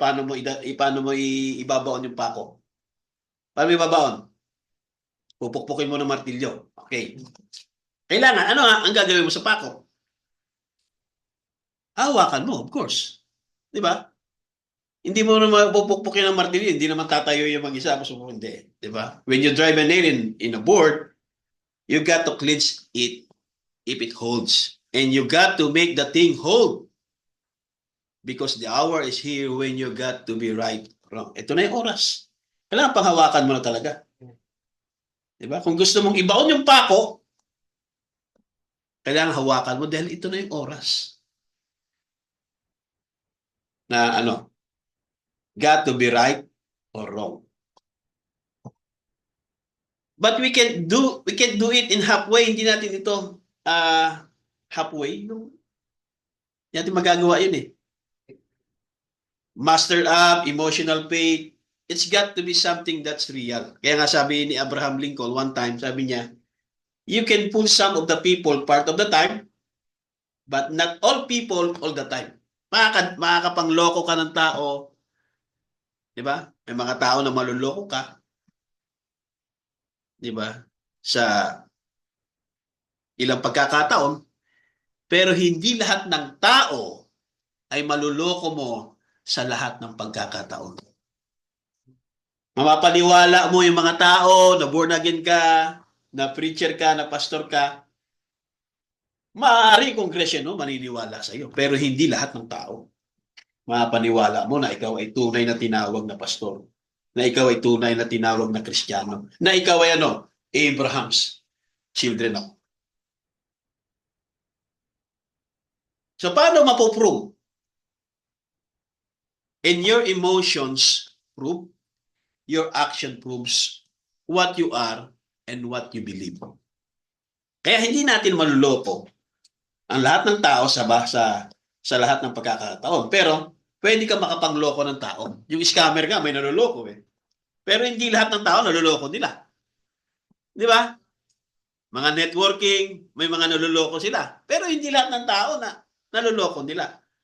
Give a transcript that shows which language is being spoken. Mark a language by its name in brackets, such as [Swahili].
[Filipino] Paano mo ibabaon yung pako? Paano mo ibabaon? Pupukpukin mo ng martilyo. Okay. Kailangan, ang gagawin mo sa pako? Hawakan mo, [English] of course. [Filipino] Di ba? Hindi mo naman pupukpukin ng martilyo, hindi naman tatayo yung mag-isa. Hindi. Di ba? [English] When you drive a nail in a board, you got to clinch it if it holds. And you got to make the thing hold. Because the hour is here when you got to be right or wrong. [Filipino] Ito na yung oras. Kailangan panghawakan mo na talaga. Diba? Kung gusto mong ibaon yung pako, kailangan hawakan mo dahil ito na yung oras. [English] Na got to be right or wrong. But we can do it in halfway. [Filipino] Hindi natin ito halfway. Hindi natin magagawa yun eh. [English] Master up, emotional faith, it's got to be something that's real. [Filipino] Kaya nga sabi ni Abraham Lincoln one time, sabi niya, [English] you can fool some of the people part of the time, but not all people all the time. [Filipino] Makakapangloko ka ng tao, di ba? May mga tao na maluloko ka, di ba? Sa ilang pagkakataon, pero hindi lahat ng tao ay maluloko mo sa lahat ng pagkakataon. Mapapaniwala mo yung mga tao na born again ka, na preacher ka, na pastor ka, maaari kongresyon maniniwala sa iyo, pero hindi lahat ng tao. Mapapaniwala mo na ikaw ay tunay na tinawag na pastor, na ikaw ay tunay na tinawag na Kristiyano, na ikaw ay [English] Abraham's children [Filipino] ako. So paano mapoprove? [English] In your emotions prove, your action proves what you are and what you believe. [Filipino] Kaya hindi natin maluloko ang lahat ng tao sa lahat ng pagkakataon. Pero pwede ka makapangloko ng tao. Yung scammer nga may naluloko eh. Pero hindi lahat ng tao naluloko nila. Di ba? Mga networking, may mga naluloko sila. Pero hindi lahat ng tao na naluloko nila.